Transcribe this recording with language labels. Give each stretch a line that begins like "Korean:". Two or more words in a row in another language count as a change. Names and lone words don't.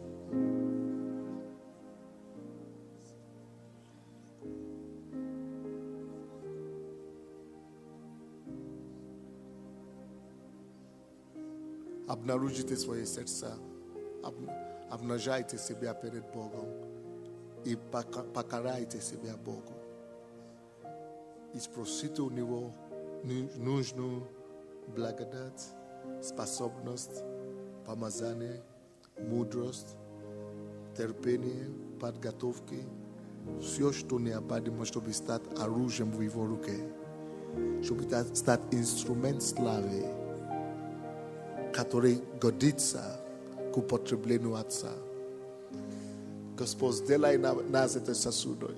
Russian: Обнаружите свои сердца, обнажайте себя перед Богом и покарайте себя Богу. И спросите у Него нужную благодать, способность, помазание, мудрость, терпение, подготовки. Все, что необходимо, чтобы стать оружием в его руке. Чтобы стать инструмент славы, который годится к употреблению Отца. Господь, сделай нас этой сосудой.